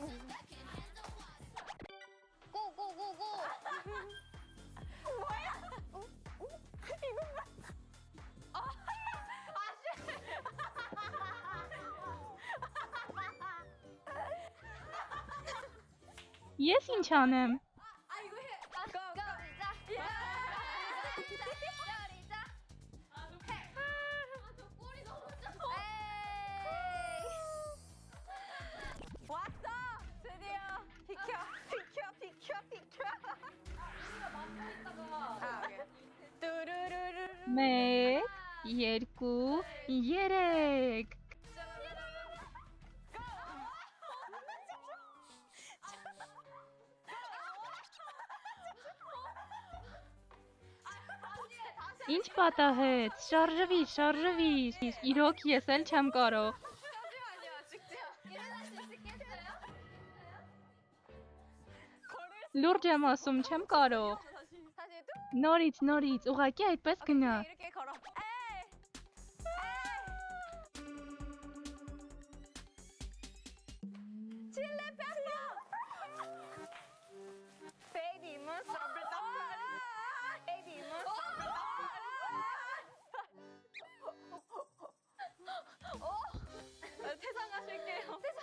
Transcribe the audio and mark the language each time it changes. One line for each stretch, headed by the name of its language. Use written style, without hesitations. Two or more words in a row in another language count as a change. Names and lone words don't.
Korean: 고고고고.
Armenian: Ես ինչ անեմ։
Korean: 왔어! 드디어! 비켜! 아, 오케이. 뚜루루루.
Armenian: 1, 2, 3 Ինչ պատահեց, շարժվի, իրոք ես էլ չեմ կարող,
Korean: 잠시만요, 죽지 마. 일어날 수 있겠어요?
Armenian: լուրջ եմ ասում, չեմ կարող,
Korean: 다시
Armenian: նորից, ուղղակի այդպես գնա,
Korean: 이렇게 걸어. 에이! 칠리 페퍼! 베이비 몬스터 베이비 몬스터 퇴장하실게요.